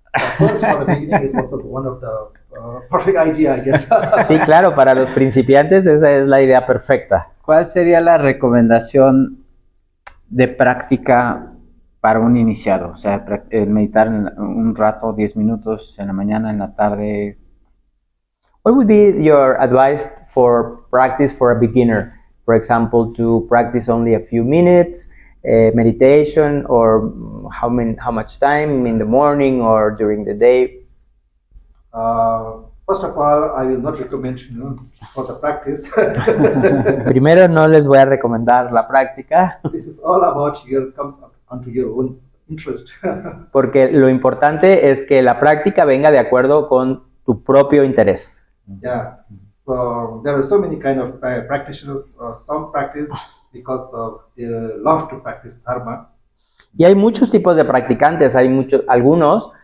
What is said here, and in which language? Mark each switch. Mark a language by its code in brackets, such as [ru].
[en] Of course, for the beginning, it's also one of the perfect idea, I guess. [es] Sí, claro, para los principiantes esa es la idea perfecta. ¿Cuál sería la recomendación de práctica para un iniciado? O sea, el meditar un rato, 10 minutos en la mañana, en la tarde. [en] What would be your advice for practice for a beginner? For example, to practice only a few minutes, meditation, or how much time in the morning or during the day? First of all, I will not recommend for the practice. [es] Primero, no les voy a recomendar la práctica, [en] This is all about comes onto your own interest. [es] porque lo importante es que la práctica venga de acuerdo con tu propio interés. [en] Yeah. So there are so many kind of practitioners. Some practice because of they love to practice dharma. [es] Y hay muchos tipos de practicantes, hay algunos